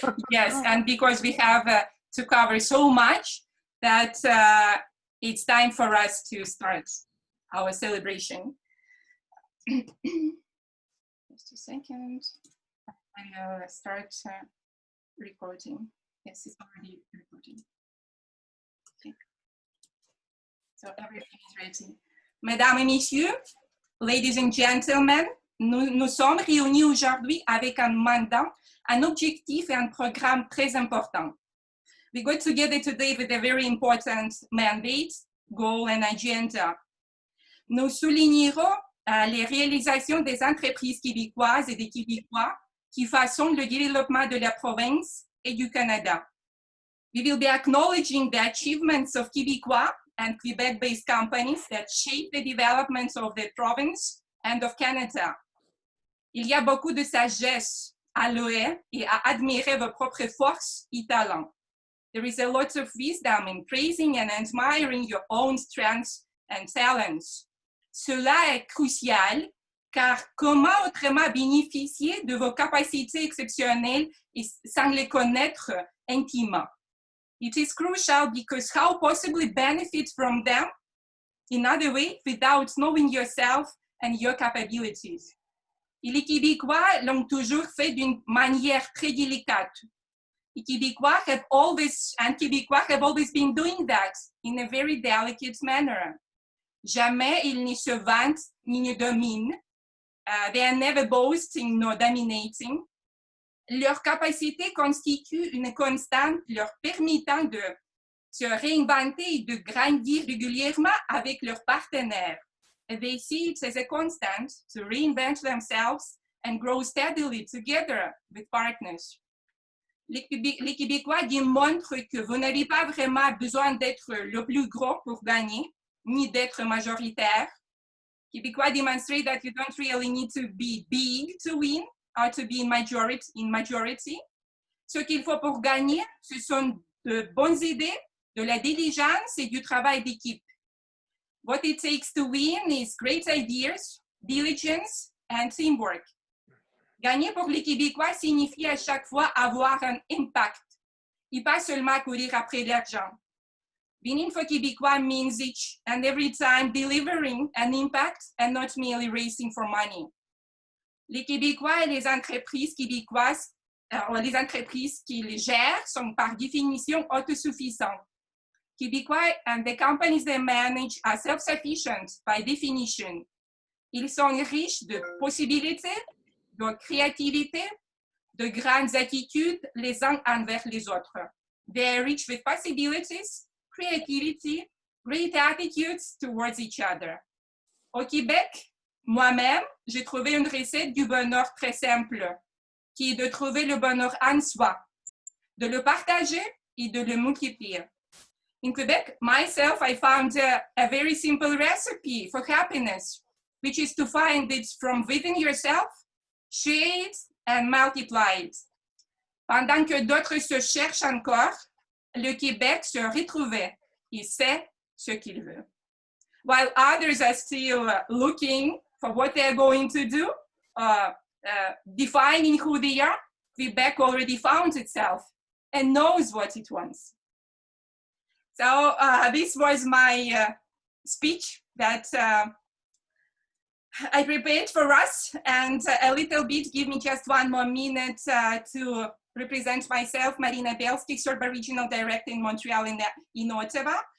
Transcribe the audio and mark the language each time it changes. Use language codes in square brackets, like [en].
[en] Yes, and because we have to cover so much that it's time for us to start our celebration. Just a second. I'll start recording. Yes, it's already recording. Okay. So everything is ready. [fr] Mesdames et messieurs, [en] ladies and gentlemen, [fr] nous sommes réunis aujourd'hui avec un mandat, un objectif et un programme très important. [en] We got together today with a very important mandate, goal and agenda. [fr] Nous soulignerons les réalisations des entreprises québécoises et des Québécois qui façonnent le développement de la province et du Canada. [en] We will be acknowledging the achievements of Québécois and Quebec-based companies that shape the development of the province and of Canada. [fr] Il y a beaucoup de sagesse à louer et à admirer vos propres forces et talents. [en] There is a lot of wisdom in praising and admiring your own strengths and talents. [fr] Cela est crucial, car comment autrement bénéficier de vos capacités exceptionnelles et sans les connaître intimement? [en] It is crucial because how possibly benefit from them in other way without knowing yourself and your capabilities? [fr] Et les Québécois l'ont toujours fait d'une manière très délicate. [en] Les Québécois have always been doing that in a very delicate manner. [fr] Jamais ils ne se vantent ni ne dominent. [en] They are never boasting nor dominating. [fr] Leur capacité constitue une constante leur permettant de se réinventer et de grandir régulièrement avec leurs partenaires. [en] They see it as a constant to reinvent themselves and grow steadily together with partners. [fr] Les Québécois démontrent que vous n'avez pas vraiment besoin d'être le plus gros pour gagner, ni d'être majoritaire. [en] Québécois demonstrate that you don't really need to be big to win or to be in majority. [fr] Ce qu'il faut pour gagner, ce sont de bonnes idées, de la diligence et du travail d'équipe. [en] What it takes to win is great ideas, diligence, and teamwork. [fr] Gagner pour les Québécois signifie à chaque fois avoir un impact et pas seulement courir après l'argent. [en] Winning for Québécois means each and every time delivering an impact and not merely racing for money. [fr] Les Québécois et les entreprises québécoises, les entreprises qui les gèrent sont par définition autosuffisants. [en] Québécois and the companies they manage are self-sufficient by definition. [fr] Ils sont riches de possibilités, de créativité, de grandes attitudes les uns envers les autres. [en] They are rich with possibilities, creativity, great attitudes towards each other. [fr] Au Québec, moi-même, j'ai trouvé une recette du bonheur très simple, qui est de trouver le bonheur en soi, de le partager et de le multiplier. [en] In Quebec, myself, I found a very simple recipe for happiness, which is to find it from within yourself, share it, and multiply it. [fr] Pendant que d'autres se cherchent encore, le Québec se retrouvait et sait ce qu'il veut. [en] While others are still looking for what they're going to do, defining who they are, Quebec already found itself and knows what it wants. So this was my speech that I prepared for us, and a little bit, give me just one more minute to represent myself, Marina BELSKIKH, CERBA Regional Director in Montreal in Ottawa.